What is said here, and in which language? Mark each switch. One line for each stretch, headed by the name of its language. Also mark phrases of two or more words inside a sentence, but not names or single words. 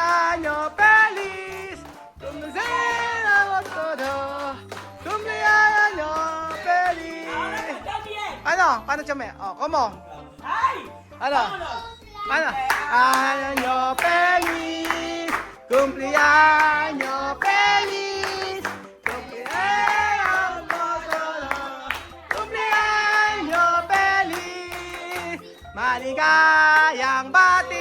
Spanish: Cumpleaños feliz. Cumpleaños todo. Cumpleaños feliz. También.
Filipino: Ano? Paano chame? Oh, como? ¡Ay! Ano?
Spanish: ¡Vámonos! Ano? Año feliz. Cumpleaños feliz. Cumpleaños todo. Cumpleaños feliz.
Filipino: Maligayang bati.